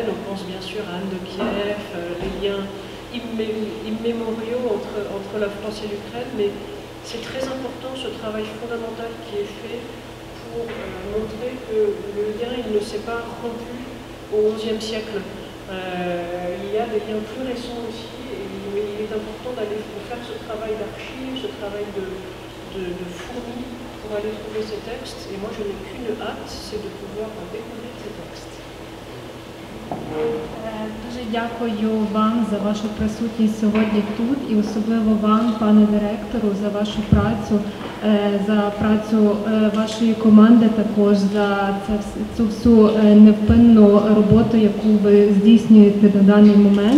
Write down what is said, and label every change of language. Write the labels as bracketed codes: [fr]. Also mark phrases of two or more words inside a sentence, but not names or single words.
[fr] On pense bien sûr à Anne de Kiev, les liens immémoriaux entre la France et l'Ukraine, mais c'est très important ce travail fondamental qui est fait pour montrer que le lien il ne s'est pas rompu au XIe siècle. Il y a des liens plus récents aussi, et il est important d'aller faire ce travail d'archives, ce travail de fourmi pour aller trouver ces textes. Et moi, je n'ai qu'une hâte, c'est de pouvoir découvrir ces textes. [uk] Дуже дякую вам за вашу присутність сьогодні тут і особливо вам, пане директору, за вашу працю, за працю вашої команди також, за цю всю невпинну роботу, яку ви здійснюєте на даний момент.